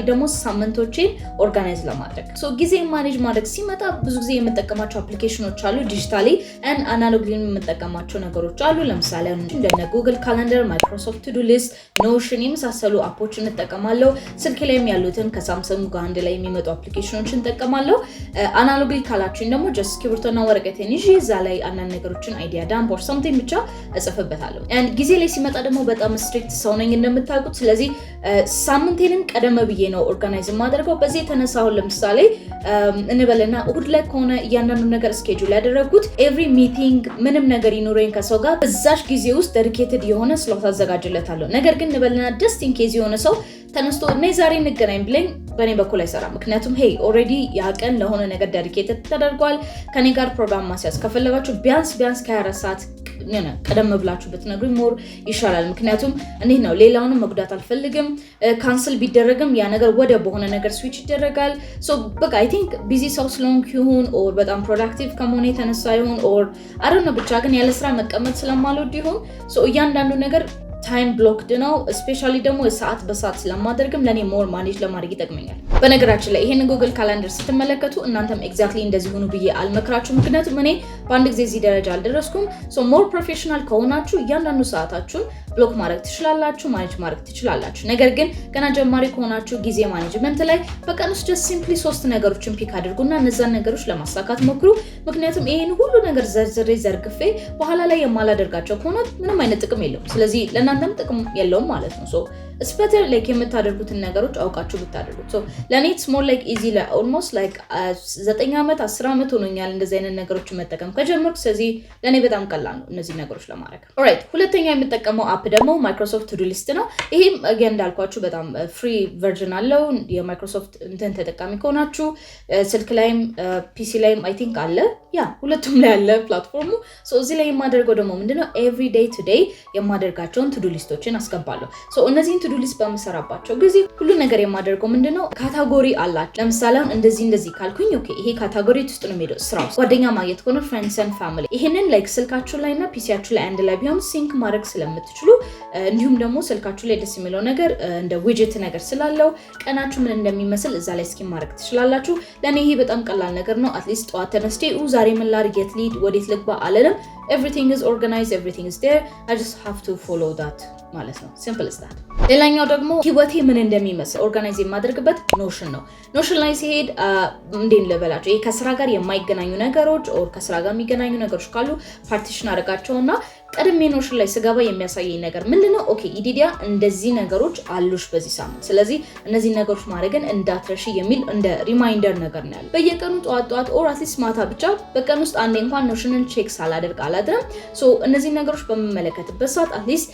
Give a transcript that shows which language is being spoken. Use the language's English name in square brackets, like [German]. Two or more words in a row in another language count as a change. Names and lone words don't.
[Amharic] ደግሞ ሳምንቶቼን ኦርጋናይዝ ለማድረግ ሶ ጊዜ ማኔጅ ማድረግ ሲመጣ ብዙ ጊዜ የምጠቀማቸው አፕሊኬሽኖች አሉ ዲጂታሊ and አናሎግሊ የምጠቀማቸው ነገሮች አሉ ለምሳሌ እንደነ ጉግል ካላንደር ማይክሮሶፍት ቱ ዱ ሊስት ኖሽን የመሳሰሉ አፖችን እንጠቀማለሁ ስልክ ላይም ያሉትን ከሳምሰንግ ጋር አንድ ላይ የሚመጡ አፕሊኬሽኖችን እንጠቀማለሁ አናሎግሊ ካላችሁኝ ደግሞ just ስክሪፕቶና ወረቀቴን ይዤ እዛ ላይ አንዳንድ ነገሮችን [English] idea dump or something [Amharic] ብቻ እጽፍበታለሁ and ጊዜ ላይ ሲመጣ ደግሞ በጣም ስትሪክት ሰው ነኝ እንደምታውቁት ስለዚህ ሳምንቴንም ቀደም ብዬ ነው ኦርጋናይዝ ማድረገው በዚህ ተነሳው ለምሳሌ እንበለና እሁድ ላይ ከሆነ እያንዳንዱ ነገር ስኬጁል ያደረጉት [English] every meeting [Amharic] ምንም ነገር ይኖረኝ ከሰው ጋር በዛሽ ጊዜ ውስጥ ዴዲኬትድ የሆነ ስሎት አዘጋጅለታለሁ ነገር ግን እንበለና [English] just in case [Amharic] የሆነ ሰው ተነስቶ ነይ ዛሬ እንገናኝ ብለኝ በኔ በኩል አይሰራም ምክንያቱም [English] hey already [Amharic] ያቀን ለሆነ ነገር ዴዲኬትድ ተደርጓል ከኔ ጋር ፕሮግራም ማስያዝ ከፈለጋችሁ ቢያንስ ከ24 ሰዓት ቀደም ብላችሁ ብትነግሩኝ ሞር ይሻላል ምክንያቱም እንዴት ነው ሌላውንም መጉዳት አልፈልግም ካንሰል ቢደረግም ያ ነገር ወደ በሆነ ነገር ስዊች ይደረጋል ሶ በቃ [English] I think [Amharic] ቢዚ ሰው ስለሆንኩ ይሁን ኦር በጣም ፕሮዳክቲቭ ከመሆኔ የተነሳ ይሁን [English] or I don't [Amharic] know ብቻ ግን ያለ ስራ መቀመጥ ስለማልወድ ይሁን ሶ እያንዳንዱ ነገር [English] time blocked [Amharic] ነው ስፔሻሊ ደግሞ ሰዓት በሰዓት ስለማደርግም ለኔ [English] more manage [Amharic] ለማድረግ ይጠቅመኛል በነገራችን ላይ ይሄን ጉግል ካላንደር ስትመለከቱ እናንተም ኤግዛክትሊ እንደዚህ ሆኑ ብዬ አልመክራችሁ ምክንያቱም እኔ በአንድ ጊዜ እዚህ ደረጃ አልደረስኩም ሶ [English] more professional [Amharic] ከሆናችሁ እያንዳንዱ ሰዓታችሁን ብሎክ ማድረግ ትችላላችሁ ማኔጅ ማድረግ ትችላላችሁ ነገር ግን ገና ጀማሪ ከሆናችሁ ጊዜ ማኔጅመንት ላይ በቀን ውስጥ [English] just simply [Amharic] 3 ነገሮችን ፒክ አድርጉና እነዛን ነገሮች ለማሳካት ሞክሩ ምክንያቱም ይሄን ሁሉ ነገር ዘርግፌ በኋላ ላይ የማላደርጋቸው ከሆነ ምንም አይነት ጥቅም የለውም ስለዚህ ለእናንተም ጥቅም የለውም ማለት ነው ሶ [English] it's better like [Amharic] የምታደርጉትን ነገሮች አውቃችሁ ብታደርጉት so ለኔ [English] it's more like easy like almost like [Amharic] 9 አመት 10 አመት ሆኖኛል እንደዚህ አይነት ነገሮች መጠቀም ከጀመርኩ ስለዚህ ለኔ በጣም ቀላል ነው እነዚህ ነገሮች ለማድረግ alright ሁለተኛ የምጠቀመው አፕ ደግሞ ማይክሮሶፍት ቱ ዱ ሊስት ነው ይሄም again እንዳልኳችሁ በጣም [English] free version [Amharic] አለው የማይክሮሶፍት እንትን ተጠቃሚ ከሆናችሁ ስልክ ላይም ፒሲ ላይም [English] I think [Amharic] አለ ያ ሁለቱም ላይ አለ ፕላትፎርሙ so እዚህ ላይ የማደርገው ደግሞ ምንድነው [English] every day today [Amharic] የማደርጋቸውን ቱ ዱ ሊስቶችን አስገባለሁ so እነዚህን [English] to do list [Amharic] በመሰራባቸው ጊዜ ሁሉ ነገር የማደርገው ምንድነው ካታጎሪ አላችሁ ለምሳሌ እንደዚህ ካልኩኝ ኦኬ ይሄ ካታጎሪ ውስጥ ነው የሚሄደው ስራው ጓደኛ ማግኘት ከሆነ [English] friends and family [Amharic] ይሄንን ላይክ ስልካችሁ ላይና ፒሲያችሁ ላይ አንድ ላይ ቢሆን ሲንክ ማድረግ ስለምትችሉ እንዲሁም ደግሞ ስልካችሁ ላይ ደስ የሚለው ነገር እንደ ዊጀት ነገር ስላለው ቀናችሁ ምን እንደሚመስል እዛ ላይ ስኪም ማድረግ ትችላላችሁ ለኔ ይሄ በጣም ቀላል ነገር ነው አትሊስት ጠዋት ተነስቼ ዛሬ ምን ላድርግ የት ልሂድ ወዴት ልግባ አለለም [English] everything is organized everything is there I just have to follow that [Amharic] ማለት ነው [English] simple as that [Amharic] ሌላኛው ደግሞ ህይወቴ ምን እንደሚመስል ኦርጋናይዝ የማደርግበት ኖሽን ነው ኖሽን ላይ ሲሄድ እንዴት ልበላችሁ ይሄ ከስራ ጋር የማይገናኙ ነገሮች ኦር ከስራ ጋር የሚገናኙ ነገሮች ካሉ ፓርቲሽን አደርጋቸውና ቀድሜ ኖሽን ላይ ስገባ የሚያሳየኝ ነገር ምንድነው ኦኬ ኢዲዲያ እንደዚህ ነገሮች አሉሽ በዚህ ሳምንት ስለዚህ እነዚህ ነገሮች ማድረግን እንዳትረሺ የሚል እንደ ሪማይንደር ነገር ነው ያለው በየቀኑ ጧት [English] or atleast [Amharic] ማታ ብቻ በቀን ውስጥ አንዴ እንኳን ኖሽንን ቼክ ሳላደርግ አላድርም ሶ እነዚህ ነገሮች በመመለከትበት ሰዓት አትሊስት